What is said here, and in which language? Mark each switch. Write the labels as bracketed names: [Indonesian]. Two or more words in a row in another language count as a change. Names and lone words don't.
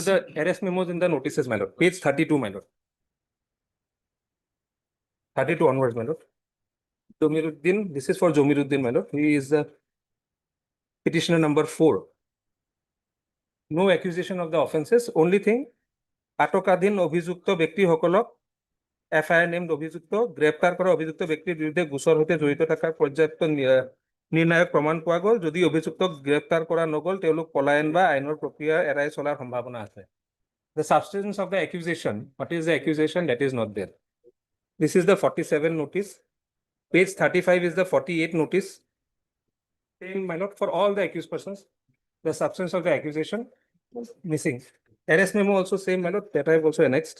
[English] the arrest memos in the notices, my lord, page 32, my lord. 32 onwards, my lord. Jomiruddin, this is for Jomiruddin, my lord. He is the petitioner number 4. No accusation of the offences. Only thing, [Assamese] আটকাধীন অভিযুক্ত ব্যক্তি সকলক [English] FIR named [Assamese] অভিযুক্ত গ্রেপ্তার করা অভিযুক্ত ব্যক্তির বিরুদ্ধে গোচর হতে জড়িত থাকার পর্যাপ্ত নির্ণায়ক প্রমাণ পোৱা গ'ল। যদি অভিযুক্তক গ্রেপ্তার কৰা নগ'ল, তেওঁলোক পলায়ন বা আইনৰ প্ৰক্ৰিয়া এৰাই চলাৰ সম্ভাৱনা আছে। [English] The substance of the accusation, what is the accusation? That is not there. This is the 47 notice. Page 35 is the 48 notice. Same, my lord, for all the accused persons. The substance of the accusation missing. Arrest memo also same, my lord, that I have also annexed.